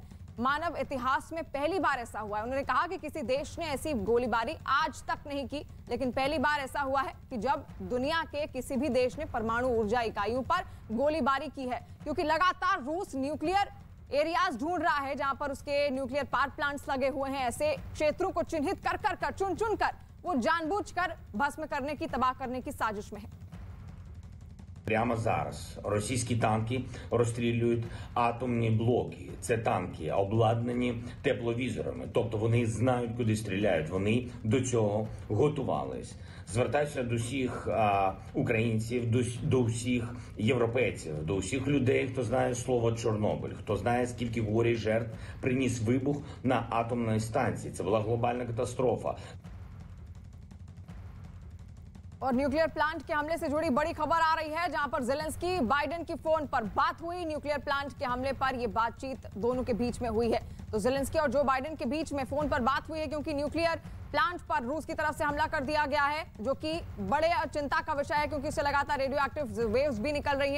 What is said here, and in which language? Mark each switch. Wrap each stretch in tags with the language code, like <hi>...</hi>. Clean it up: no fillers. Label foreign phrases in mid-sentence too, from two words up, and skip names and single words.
<hi>मानव इतिहास में पहली बार ऐसा हुआ है। उन्होंने कहा कि किसी देश ने ऐसी गोलीबारी आज तक नहीं की, लेकिन पहली बार ऐसा हुआ है कि जब दुनिया के किसी भी देश ने परमाणु ऊर्जा इकाइयों पर गोलीबारी की है। क्योंकि लगातार रूस</hi> <en>nuclear areas</en> <hi>ढूंढ रहा है जहां पर उसके</hi> <en>nuclear power plants</en> <hi>लगे हुए हैं। ऐसे क्षेत्रों को चिन्हित कर चुन कर वो जानबूझकर भस्म करने की, तबाह करने की साजिश में है।</hi> <uk>Прямо зараз російські танки розстрілюють атомні блоки. Це танки обладнані тепловізорами, тобто вони знають, куди стріляють. Вони до цього готувались. Звертаюся до всіх українців, до всіх європейців, до всіх людей, хто знає слово Чорнобиль, хто знає, скільки горя і жертв приніс вибух на атомній станції. Це була глобальна катастрофа.</uk> <hi>और</hi> <en>nuclear plant</en> <hi>के हमले से जुड़ी बड़ी खबर आ रही है, जहां पर ज़ेलेंस्की बाइडेन की फोन पर बात हुई।</hi> <en>nuclear plant</en> <hi>के हमले पर यह बातचीत दोनों के बीच में हुई है। तो ज़ेलेंस्की और जो बाइडेन के बीच में फोन पर बात हुई है क्योंकि</hi> <en>nuclear plant</en> <hi>पर रूस की तरफ से हमला कर दिया गया है, जो कि बड़े चिंता का विषय है क्योंकि इससे लगातार</hi> <en>radio active waves</en> <hi>भी निकल रही हैं।</hi>